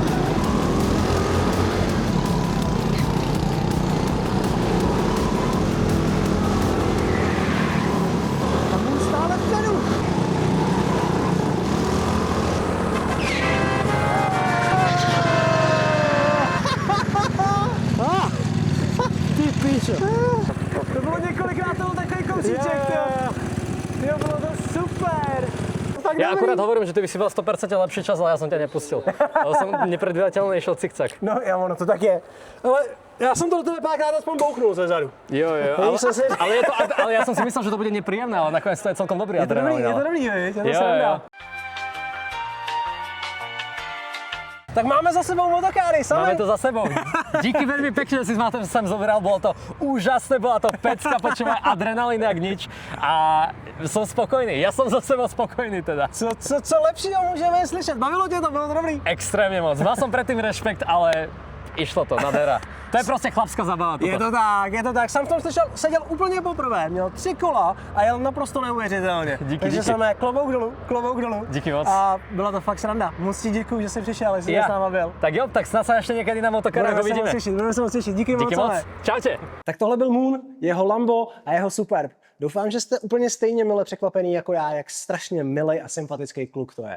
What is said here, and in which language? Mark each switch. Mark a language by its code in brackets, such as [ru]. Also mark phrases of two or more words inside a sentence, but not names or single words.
[cs] A můj stále vpředu. Ty píčo. To bylo několikrát, to byl takový kousíček, jo, bylo to super. Tak Ja dobrý. [sk] akurát hovorím, že ty by si bol 100% lepší čas, ale ja som ťa nepustil. Ale som nepredvídateľný, išiel cikcak. [cs] No, já ono to tak je. Ale já jsem to do tebe párkrát aspoň bouchnul ze zadu. [sk] Jo, ale ja som si myslel, že to bude nepríjemné, ale nakoniec to je celkom dobrý adrenalín. [cs] Je to ale- dobrý, viď? Je to Jo, sranda. jo. Tak máme za sebou motokáry, sami. Máme to za sebou. [sk] Díky veľmi pekne, že si ma tam sem zobral, bolo to úžasné, bola to pecka, počúvaj, adrenalín jak nič a som spokojný, ja som za sebou spokojný teda. [cs] Co lepšího můžeme slyšet? Bavilo tě to, bylo to dobrý? [sk] Extrémne moc, mal som predtým rešpekt, ale išlo to, nadera. To je proste chlapská zabava toto. Je to tak. [cs] Sam v tom seděl úplně poprvé, měl 3 kola a jel naprosto neuvěřitelně. Takže jsem klobouk dolů. Díky moc. A byla to fakt sranda. Moc ti děkuju, že jsi přišel, jestli jsi s náma byl. [sk] Tak jo, tak snad sa ešte niekedy na motokárach uvidíme. [cs] Budeme se moc těšit. Díky Díky moc. moc. Čaute. Tak tohle byl Moon, jeho Lambo a jeho Superb. Doufám, že jste úplně stejně mile překvapený jako já, jak strašně milej a sympatický kluk to je.